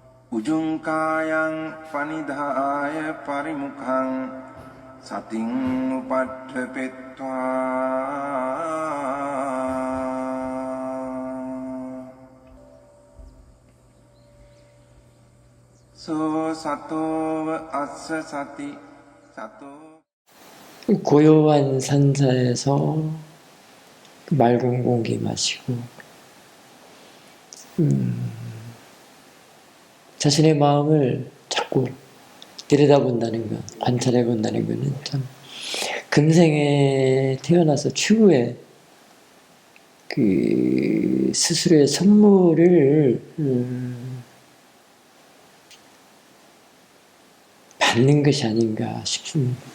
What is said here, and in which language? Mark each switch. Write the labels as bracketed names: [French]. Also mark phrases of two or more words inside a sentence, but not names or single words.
[Pali] Ujungkayang panidhaya parimukhang sating upadhepetva so sato assa sati sato. [Korean] 고요한 산사에서 맑은 공기 마시고 자신의 마음을 자꾸 들여다본다는 것, 관찰해본다는 것은 참 금생에 태어나서 추후에 그 스스로의 선물을 받는 것이 아닌가 싶습니다.